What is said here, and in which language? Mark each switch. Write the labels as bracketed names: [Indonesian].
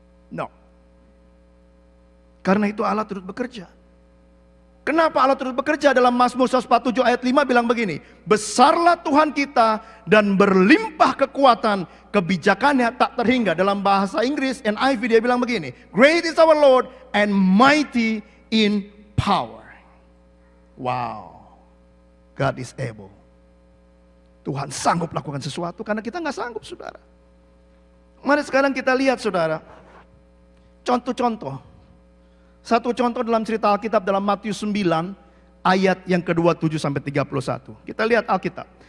[Indonesian] No. Karena itu Allah turut bekerja. Kenapa Allah turut bekerja? Dalam Mazmur 147 ayat 5 bilang begini. Besarlah Tuhan kita dan berlimpah kekuatan, kebijakannya tak terhingga. Dalam bahasa Inggris NIV dia bilang begini. [English] Great is our Lord and mighty in power. Wow. God is able. [Indonesian] Tuhan sanggup lakukan sesuatu karena kita nggak sanggup, saudara. Mari sekarang kita lihat, saudara. Contoh-contoh. Satu contoh dalam cerita Alkitab dalam Matius 9 ayat yang ke-27 sampai 31. Kita lihat Alkitab.